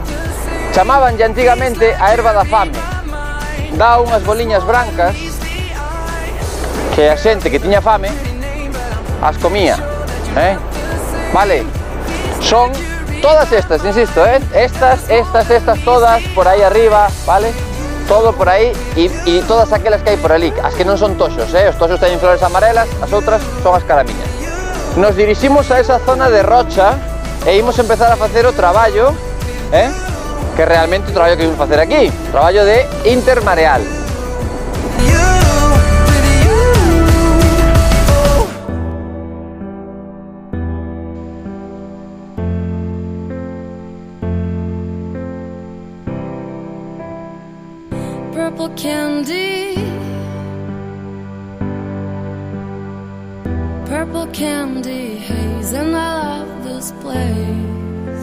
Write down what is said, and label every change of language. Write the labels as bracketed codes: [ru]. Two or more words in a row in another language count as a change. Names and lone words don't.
[gl] Chamabanlle antigamente a erva da fame, dá unhas boliñas brancas que a xente que tiña fame as comía, vale, son todas estas, insisto, estas todas por aí arriba, vale, todo por aí e todas aquelas que hai por ali, as que non son toxos, os toxos teñen flores amarelas, as outras son as caramiñas. Nos diriximos a esa zona de rocha e imos empezar a facer o traballo, que realmente o traballo que imos facer aquí, o traballo de intermareal. [en] Purple candy haze, and I love this place.